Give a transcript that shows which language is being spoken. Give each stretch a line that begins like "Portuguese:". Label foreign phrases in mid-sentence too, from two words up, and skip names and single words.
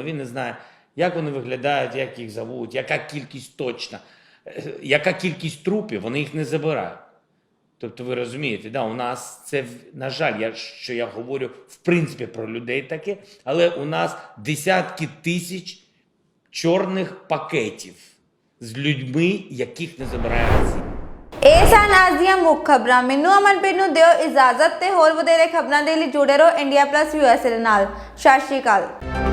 Ukrainian: Він не знає, як вони виглядають, як їх зовуть, яка кількість точна, яка кількість трупів, вони їх не забирають. Тобто ви розумієте, да, у нас це, на жаль, що я говорю в принципі про людей таке, але у нас десятки тисяч чорних пакетів з людьми, яких не забирає Росія.
Punjabi: ਇਹ ਸਨ ਅੱਜ ਦੀਆਂ ਮੁੱਖ ਖਬਰਾਂ। ਮੈਨੂੰ ਅਮਨਪ੍ਰੀਤ ਨੂੰ ਦਿਓ ਇਜਾਜ਼ਤ ਤੇ ਹੋਰ ਵਧੇਰੇ ਖਬਰਾਂ ਦੇ ਲਈ ਜੁੜੇ ਰਹੋ ਇੰਡੀਆ+ USA ਦੇ ਨਾਲ। ਸਤਿ ਸ਼੍ਰੀ ਅਕਾਲ।